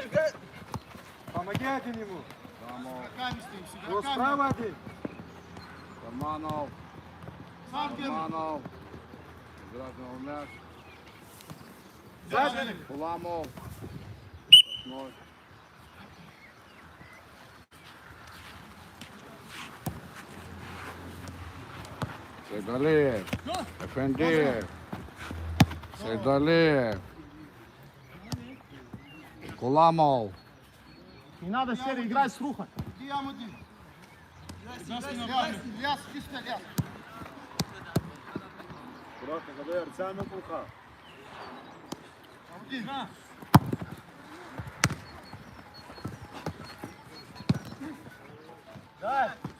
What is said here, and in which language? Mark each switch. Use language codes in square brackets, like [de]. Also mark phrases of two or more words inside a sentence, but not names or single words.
[ru] Помоги один ему. Игроками стоим, с Вот игроками. справа один. Форманов. Сам держи. Форманов. Играть на мяч. Сзади. Уламов. Ноль. Сейдалиев. Эфендиев. Сейдалиев. Куламов. Не надо серый, играй с рухом. Иди, Амуди. Ильяс, иди сюда, Ильяс. Аккуратно, когда Арсяна плоха. Амуди. Дай.